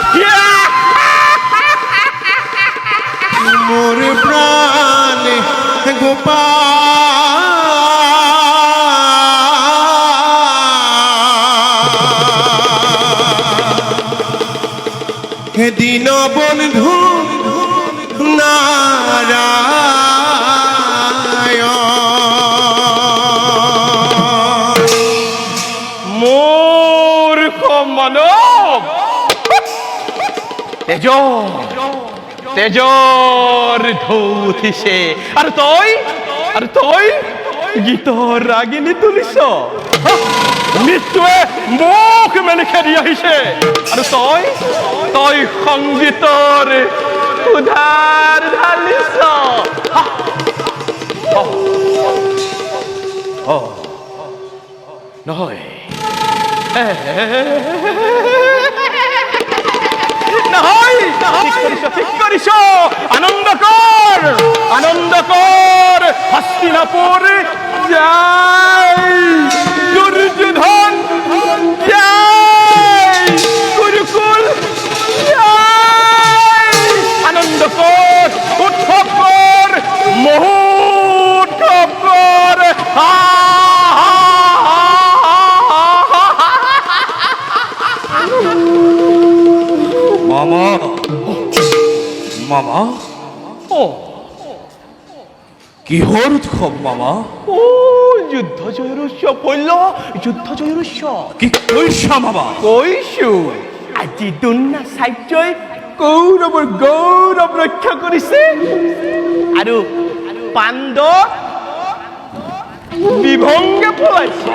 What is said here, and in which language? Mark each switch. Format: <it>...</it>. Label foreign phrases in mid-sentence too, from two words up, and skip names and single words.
<as>মোর প্রাণ গোপাল, হে দীন বন্ধু নারায়ণ। মূর্খ মানব, তেজর ঢৌ উঠিছে আর তই গীত রাগিনী তুলিছ। মৃত্যুৱে মুখ মেলি খেদি আহিছে আৰু তই সংগীতৰ উধাৰ ঢালিছ। নহয় নহয়, ঠিক কৰিছ। আনন্দ কৰ হস্তিনাপুৰ যায়, দুর্যোধন যায়, কুরুকুল যায়। আনন্দ কর, উৎসব কর, মহোৎসব কর। মামা, কিহৰ উৎসৱ মামা? যুদ্ধ জয়ৰ উৎসৱ বলল, যুদ্ধ জয়ৰ উৎসৱ। কি কৈছা মামা? কৈছো, আজি দ্ৰোণাচাৰ্যই কৌৰৱৰ গৌৰৱ ৰক্ষা কৰিছে আৰু পাণ্ডৱ বিভংগে পলাইছে।</as>